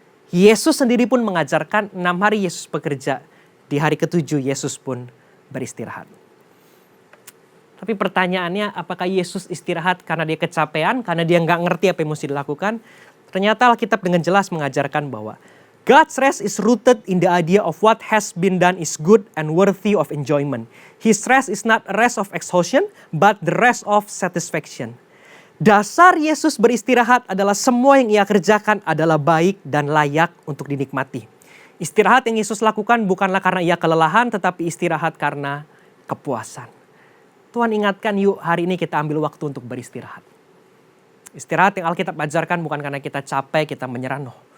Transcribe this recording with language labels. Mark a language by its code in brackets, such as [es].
[id] Yesus sendiri pun mengajarkan 6 hari Yesus bekerja. Di hari ke-7 Yesus pun beristirahat. Tapi pertanyaannya, apakah Yesus istirahat karena dia kecapean? Karena dia nggak ngerti apa yang mesti dilakukan? Ternyata Alkitab dengan jelas mengajarkan bahwa [en] God's rest is rooted in the idea of what has been done is good and worthy of enjoyment. His rest is not a rest of exhaustion, but the rest of satisfaction. [id] Dasar Yesus beristirahat adalah semua yang ia kerjakan adalah baik dan layak untuk dinikmati. Istirahat yang Yesus lakukan bukanlah karena ia kelelahan, tetapi istirahat karena kepuasan. Tuhan ingatkan, yuk hari ini kita ambil waktu untuk beristirahat. Istirahat yang Alkitab ajarkan bukan karena kita capek, kita menyerah, [en] no.